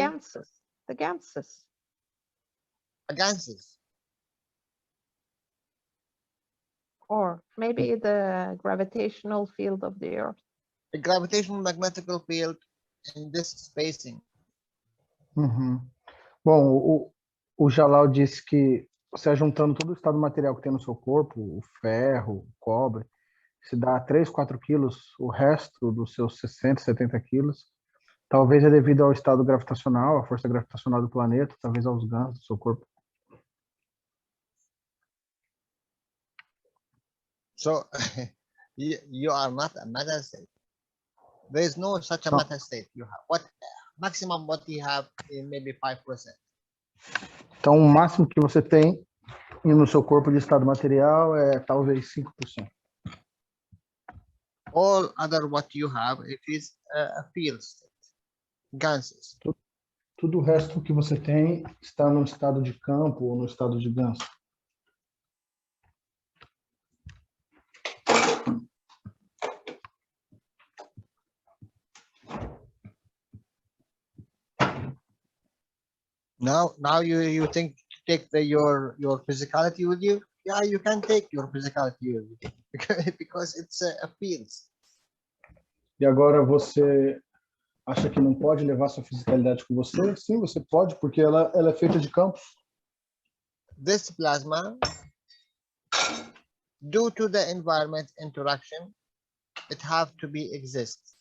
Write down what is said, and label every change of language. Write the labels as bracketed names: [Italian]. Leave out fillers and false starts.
[English] ganses. The ganses. ganses. Or maybe the gravitational field of the Earth. The gravitational magnetical field in this spacing. Uhum. [Portuguese] Bom, o Jalal disse que você juntando todo o estado material que tem no seu corpo, o ferro, o cobre, se dá 3, 4 quilos, o resto dos seus 60, 70 quilos, talvez é devido ao estado gravitacional, à força gravitacional do planeta, talvez aos ganhos do seu corpo. [English] So you are not a matter state. There is no such a No. matter state you have. What maximum what you have is maybe 5%. [Portuguese] Então, o máximo que você tem no seu corpo de estado material é talvez 5%. [English] All other what you have, it is a field state. ganses. [Portuguese] Tudo o resto que você tem está no estado de campo ou no estado de ganso. [English] Now you think to take your physicality with you? Yeah, you can take your physicality with you because it's a field. [Portuguese] E agora você acha que não pode levar sua fisicalidade com você? Sim, você pode, porque ela é feita de campos. [English] This plasma, due to the environment interaction, it have to be exist.